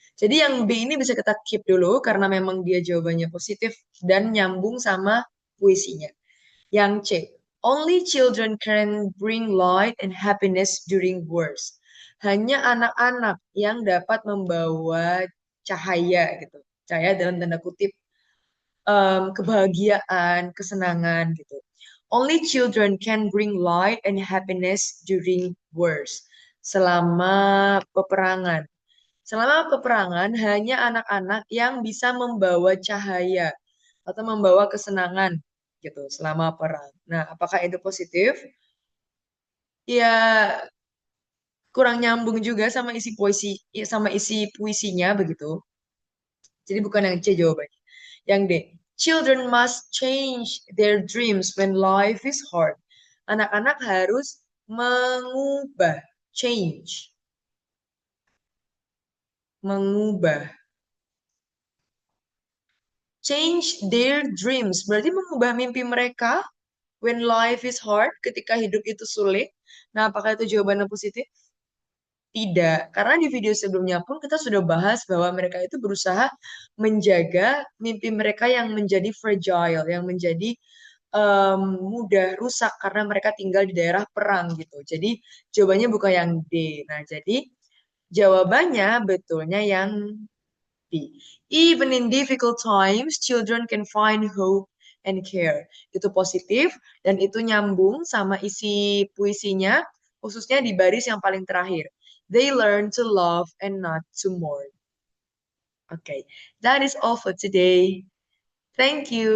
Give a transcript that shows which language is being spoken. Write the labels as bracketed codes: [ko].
[id] Jadi yang B ini bisa kita keep dulu karena memang dia jawabannya positif dan nyambung sama puisinya. Yang C, [en] only children can bring light and happiness during wars. [id] Hanya anak-anak yang dapat membawa cahaya gitu. Cahaya dalam tanda kutip kebahagiaan, kesenangan gitu. [en] Only children can bring light and happiness during wars. [id] Selama peperangan. Selama peperangan hanya anak-anak yang bisa membawa cahaya atau membawa kesenangan gitu selama perang. Nah, apakah itu positif? Ya, kurang nyambung juga sama isi puisi, ya, sama isi puisinya begitu. Jadi bukan yang C jawabannya. Yang D. [en] Children must change their dreams when life is hard. [id] Anak-anak harus mengubah, change, mengubah. [en] Change their dreams, [id] berarti mengubah mimpi mereka [en] when life is hard, [id] ketika hidup itu sulit. Nah, apakah itu jawaban yang positif? Tidak, karena di video sebelumnya pun kita sudah bahas bahwa mereka itu berusaha menjaga mimpi mereka yang menjadi fragile, yang menjadi mudah rusak karena mereka tinggal di daerah perang gitu. Jadi jawabannya bukan yang D. Nah, jadi jawabannya betulnya yang D. [en] Even in difficult times, children can find hope and care. [id] Itu positif dan itu nyambung sama isi puisinya, khususnya di baris yang paling terakhir. [en] They learn to love and not to mourn. Okay, that is all for today. Thank you.